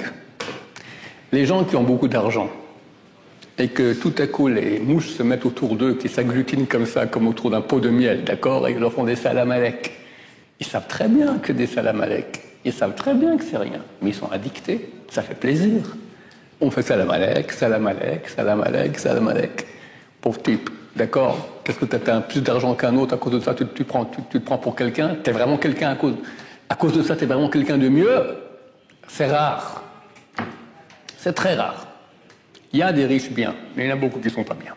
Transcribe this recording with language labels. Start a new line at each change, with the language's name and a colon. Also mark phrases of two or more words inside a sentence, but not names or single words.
French: Les gens qui ont beaucoup d'argent et que tout à coup les mouches se mettent autour d'eux, qui s'agglutinent comme ça, comme autour d'un pot de miel, d'accord, et ils leur font des
Arabic: سلام عليك.
French: Ils savent très bien que des
Arabic: سلام عليك.
French: Ils savent très bien que c'est rien. Mais ils sont addictés. Ça fait plaisir. On fait
Arabic: سلام عليك، سلام عليك، سلام عليك، سلام عليك.
French: Pauvre type. D'accord. Qu'est-ce que tu as plus d'argent qu'un autre, à cause de ça, tu te prends pour quelqu'un, tu es vraiment quelqu'un à cause de ça, tu es vraiment quelqu'un de mieux. C'est rare. C'est très rare. Il y a des riches bien, mais il y en a beaucoup qui ne sont pas bien.